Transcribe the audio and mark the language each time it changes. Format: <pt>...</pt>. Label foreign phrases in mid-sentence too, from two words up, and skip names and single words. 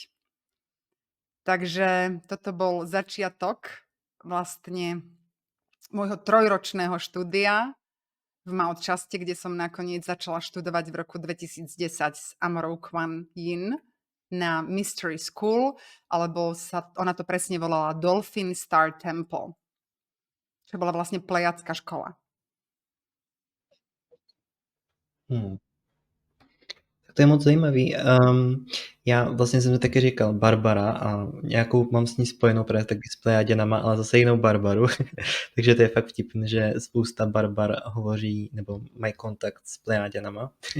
<sk>Takže toto bol začiatok vlastne môjho 3-ročného štúdia v Mount Shaste, kde som nakoniec začala študovať v roku 2010 s Amorou Kuan Yin na Mystery School, alebo ona to presne volala Dolphin Star Temple, čo bola vlastne plejacká škola.</sk> <cs>To je moc zajímavý. Já vlastně jsem to taky říkal Barbara a nějakou mám s ní spojenou právě taky s Plejaděnama, ale zase jinou Barbaru. Takže to je fakt vtipné, že spousta Barbar hovoří nebo mají kontakt s Plejaděnama.</cs>